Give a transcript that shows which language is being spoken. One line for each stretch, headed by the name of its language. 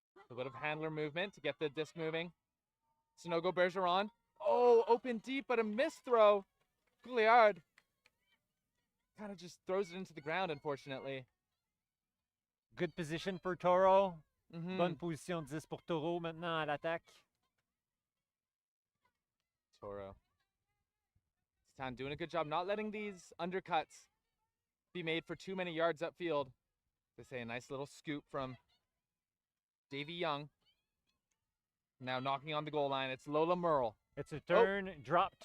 English: A bit of handler movement to get the disc moving. Sonogo Bergeron. Oh, open deep, but a missed throw. Couillard kind of just throws it into the ground, unfortunately. Good position for TORO. Mhm.
French: Bonne position 10 pour TORO maintenant à l'attaque.
English: TORO. Titane doing a good job not letting these undercuts be made for too many yards upfield. They say a nice little scoop from Davy Young. Now knocking on the goal line. It's Lola Merle. It's a turn, dropped.